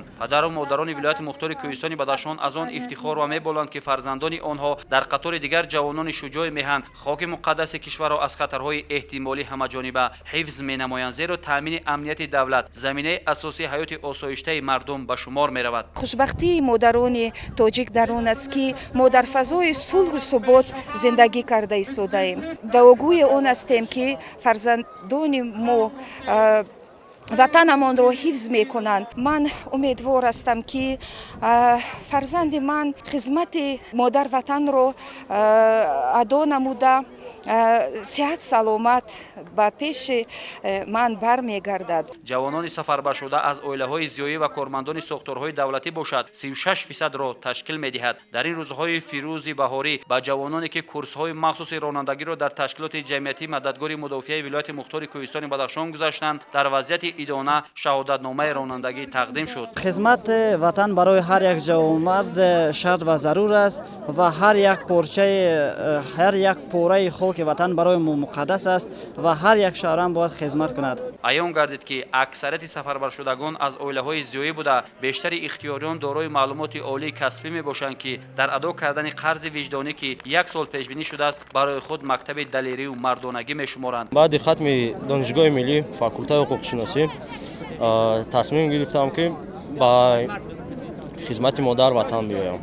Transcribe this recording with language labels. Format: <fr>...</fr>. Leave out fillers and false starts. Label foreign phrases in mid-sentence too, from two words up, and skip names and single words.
<fa>پدر و مادران ولایت مختار کوهستان بدخشان از آن افتخار و می‌بالند که فرزندان آنها در قطار دیگر جوانان شجاع میهن خاک مقدس کشور را از خطرهای احتمالی همه‌جانبه حفظ می‌نمایند، زیرا تامین امنیت دولت زمینه اساسی حیات آسایشته مردم به شمار می‌رود. خوشبختی مادران تاجیک در آن است که ما در فضای صلح و ثبات زندگی کرده ایستاده‌ایم. دعاگوی آن هستیم که فرزندان ما</fa> <tg>ватанамонро ҳифз мекунанд. Ман умедвор ҳастам ки фарзанди ман хизмати модар ватанро адо намуда сеҳат саломат ба пеши ман бармегардад. ҷавонони сафарбаршуда аз оилаҳои зиёӣ ва кормандони сохторҳои давлатӣ бошад 36%-ро ташкил медиҳад. дар ин рӯзҳои фирӯзи баҳорӣ ба ҷавононе ки курсҳои махсуси ронандагиро дар ташкилоти ҷамъиятии мададгори мудофиаи вилояти мухтори Кӯҳистони Бадахшон гузаштанд, дар вазъияти идона шаҳодатномаи ронандагӣ тақдим шуд.</tg> <fa>خدمت وطن برای هر یک جوانمرد شرط و ضرور است و هر یک پاره خاک وطن برای ما مقدس است و هر یک شهروند باید خدمت کند.</fa> <tg>аён гардид ки аксарияти сафарбаршудагон аз оилаҳои зиёӣ буда бештари ихтиёриён дорои маълумоти олии касбӣ мебошанд ки дар адо кардани қарзи виҷдонӣ ки 1 сол пешбинӣ шудааст барои худ мактаби далерию мардонагӣ мешуморанд. баъди хатми донишгоҳи миллӣ факултаи ҳуқуқшиносӣ тасмим гирифтам ки ба хизмати модар ватан биёям.</tg>